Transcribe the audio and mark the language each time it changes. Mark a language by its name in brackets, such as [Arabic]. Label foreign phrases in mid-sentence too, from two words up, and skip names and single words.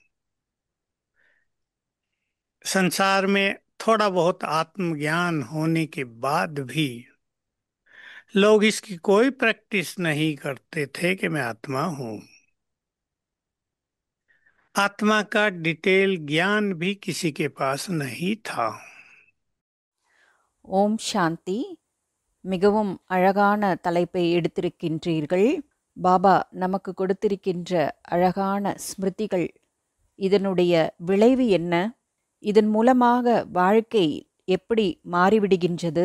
[Hindi] संसार में थोड़ा बहुत आत्मज्ञान होने के बाद भी लोग इसकी कोई प्रैक्टिस नहीं करते थे कि मैं आत्मा हूं। आत्मा का डिटेल ज्ञान भी किसी के पास नहीं था। [Tamil] ஓம் சாந்தி. மிகவும் அழகான தலைப்பை எடுத்திருக்கின்றீர்கள். பாபா நமக்கு கொடுத்திருக்கின்ற அழகான ஸ்மிருதிகள், இதனுடைய விளைவு என்ன? இதன் மூலமாக வாழ்க்கை எப்படி மாறிவிடுகின்றது?